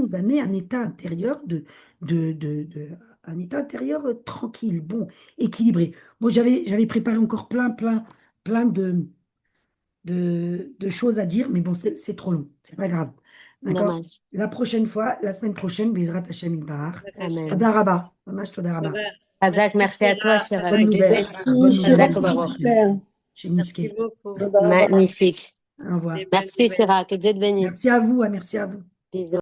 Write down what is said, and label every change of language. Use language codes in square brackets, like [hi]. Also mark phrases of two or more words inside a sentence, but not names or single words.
[fr] nous amener à un état intérieur un état intérieur tranquille, bon, équilibré. Moi, j'avais préparé encore plein de choses à dire, mais bon, c'est trop long. C'est pas grave. D'accord? Dommage. La prochaine fois, la semaine prochaine, [he] בעזרת השם יתברך. Hashem. Amen. תודה רבה. ממש תודה רבה. Hazak, [fr] Merci, merci à toi, Shira. Shira. Que Bonne Dieu te nouvelle. bénisse. Merci, Bonne nouvelle, Shira, Hazak Bezrat c'était Baruch. Hashem. super. Chez Merci Niske. beaucoup. [he] תודה רבה. [fr] Magnifique. Au revoir. Des bonnes Merci, nouvelles. Shira. Que Dieu te bénisse. Merci à vous, hein, merci à vous. Bisous.